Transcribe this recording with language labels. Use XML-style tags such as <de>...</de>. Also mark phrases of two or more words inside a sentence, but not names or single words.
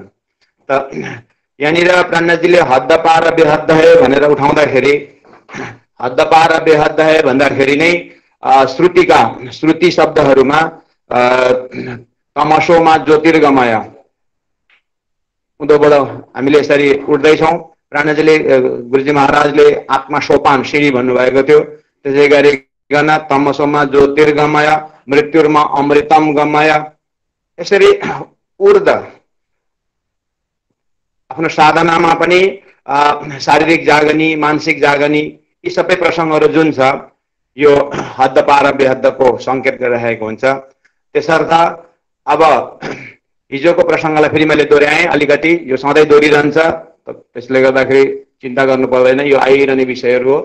<ne>त यहाँनिर प्राणजीले</ne> <hi>हद्द पार बेहद्द है</hi> <ne>भनेर उठाउँदाखेरि</ne> <hi>हद्द पार बेहद्द है</hi> <ne>भन्दाखेरि नै श्रुति शब्दहरूमा</ne> <sa>तमसोमा ज्योतिर्गमय</sa> <ne>उँधोबाट हामीले यसरी उठ्दैछौँ। प्राणजीले गुरुजी महाराजले आत्मा सोपान सिँढी भन्नुभएको थियो। त्यसै गरिकन</ne> <sa>तमसोमा ज्योतिर्गमय, मृत्युर्मा अमृतम गमय,</sa> <ne>यसरी उर्द आफ्नो साधनामा पनि शारीरिक जागनी, मानसिक जागनी, यी सबै प्रसङ्गहरू जुन छ यो</ne> <hi>हद्द पार बेहद्दको</hi> <ne>सङ्केत गरिरहेको हुन्छ। त्यसर्थ अब हिजोको प्रसङ्गलाई फेरि मैले दोहोऱ्याएँ अलिकति, यो सधैँ दोहोरिरहन्छ, त्यसले गर्दाखेरि चिन्ता गर्नु पर्दैन, यो आइरहने विषयहरू हो।</ne>